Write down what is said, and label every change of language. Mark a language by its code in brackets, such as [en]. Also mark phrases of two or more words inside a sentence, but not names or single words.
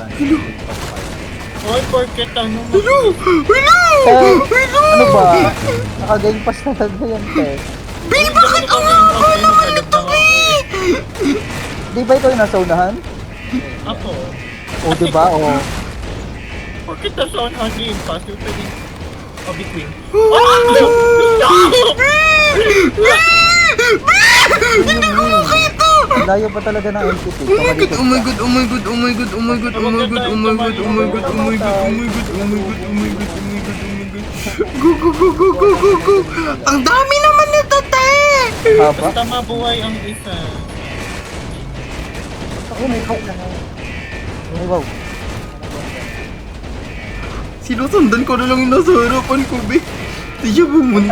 [tl] Oy, porket ano mo? Hello! Ano ba? Naka Game Pass na talaga yan, te. Be, bakit ang haba naman ito, be? Di ba ikaw yung nasa unahan? Ako. O diba? O. Porket na sa [en] on game pass, [tl] yung pwedeng between. Layo pa talaga ng entity. [en] Oh my god, oh my god, oh my god, oh my god, oh my god, oh my god, oh my god, oh my god, oh my god, oh my god, oh my god, oh my god, oh my god, oh my god. Go, go, go, go, go, go, go. [tl] Ang dami naman nito, te! Haba? Basta mabuhay ang isa. Ay, may kau na. Ay, wow. Sinusundan ko na lang yung nasa harapan ko, be. Di siya bumunta.